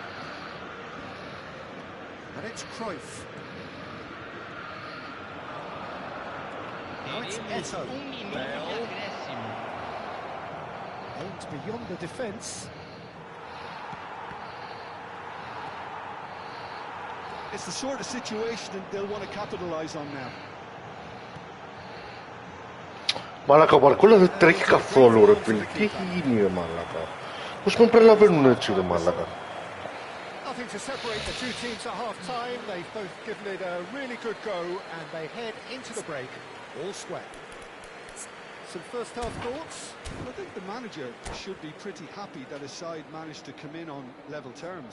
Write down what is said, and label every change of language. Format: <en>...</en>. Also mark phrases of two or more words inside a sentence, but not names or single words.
<en>And it's Cruyff. Now it's Eto. Bell. Aimed beyond the defence. It's the sort of situation that they'll want to capitalise on now.</en> <el>Μαλάκα, ο Μπαρκόλα δεν τρέχει καθόλου ρε φίλε. Τι έχει γίνει ρε μαλάκα. Πώς με προλαβαίνουν έτσι ρε μαλάκα.</el> <en>Nothing to separate the two teams at half-time. They've both given it a really good go and they head into the break all square. Some first-half thoughts? I think the manager should be pretty happy that his side managed to come in on level terms.</en>